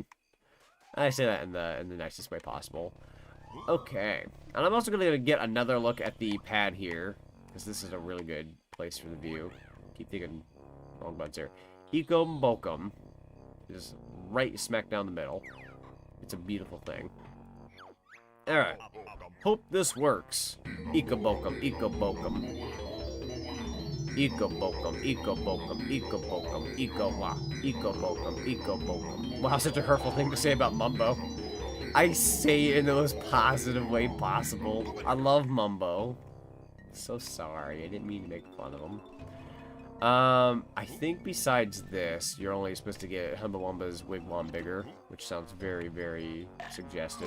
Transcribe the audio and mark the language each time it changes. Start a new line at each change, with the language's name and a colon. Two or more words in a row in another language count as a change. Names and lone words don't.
English: I say that in the nicest way possible. Okay, and I'm also gonna get another look at the pad here, because this is a really good place for the view. Keep thinking wrong buttons here. Ekom Bokum is right smack down the middle. It's a beautiful thing. Alright. Hope this works. Ecobokum, Ecobokum. Ecobokum, Ecobokum, Ecobokum, Eco-wa, Ecobokum, Ecobokum. Wow, such a hurtful thing to say about Mumbo. I say it in the most positive way possible. I love Mumbo. So sorry, I didn't mean to make fun of him. I think besides this, you're only supposed to get Humbawamba's Wigwam bigger, which sounds very, very suggestive.